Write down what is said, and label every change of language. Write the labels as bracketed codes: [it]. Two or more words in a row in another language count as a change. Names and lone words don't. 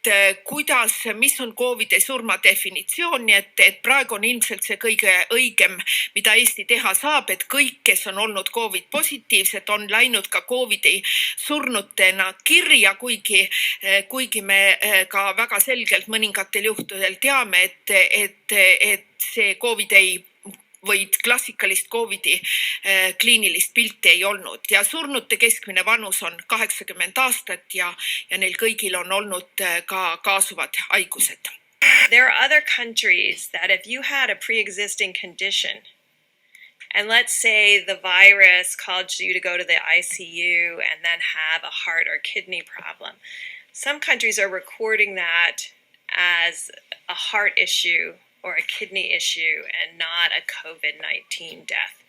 [et] mis on Covidi surma definitsioon, nii et praegu on ilmselt see kõige õigem, mida Eesti teha saab, et kõik, kes on olnud Covid positiivsed, on läinud ka Covidi surnutena kirja, kuigi me ka väga selgelt mõningatel juhtudel teame, et see Covid või klassikalist Covidi kliinilist pilti ei olnud. Ja surnute keskmine vanus on 80 aastat ja neil kõigil on olnud ka kaasuvad haigused. [en] There are other countries that if you had a pre-existing condition, and let's say the virus caused you to go to the ICU and then have a heart or kidney problem, some countries are recording that as a heart issue or a kidney issue and not a COVID-19 death.